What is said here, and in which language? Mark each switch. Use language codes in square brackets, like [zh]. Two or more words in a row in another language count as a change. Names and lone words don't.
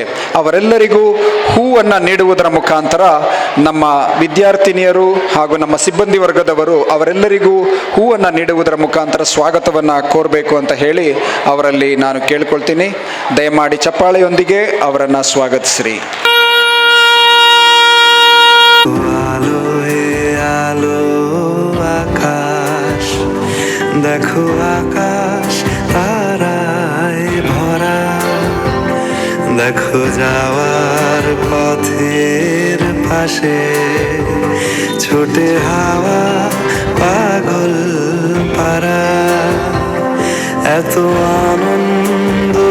[kn] ಅವರೆಲ್ಲರಿಗೂ ಹೂವನ್ನು ನೀಡುವುದರ ಮುಖಾಂತರ ನಮ್ಮ ವಿದ್ಯಾರ್ಥಿನಿಯರು ಹಾಗೂ ನಮ್ಮ ಸಿಬ್ಬಂದಿ ವರ್ಗದವರು ಅವರೆಲ್ಲರಿಗೂ ಹೂವನ್ನು ನೀಡುವುದರ ಮುಖಾಂತರ ಸ್ವಾಗತವನ್ನು ಕೋರಬೇಕು ಅಂತ ಹೇಳಿ ಅವರಲ್ಲಿ ನಾನು ಕೇಳ್ಕೊಳ್ತೀನಿ. ದಯಮಾಡಿ ಚಪ್ಪಾಳೆಯೊಂದಿಗೆ ಅವರನ್ನು ಸ್ವಾಗತಿಸ್ರಿ. [bn] আলো হে আলো আকাশ, দেখো আকাশ তারায় ভরা, দেখো যাওয়ার পথের পাশে ছোটে হাওয়া পাগল পারা, এত আনন্দ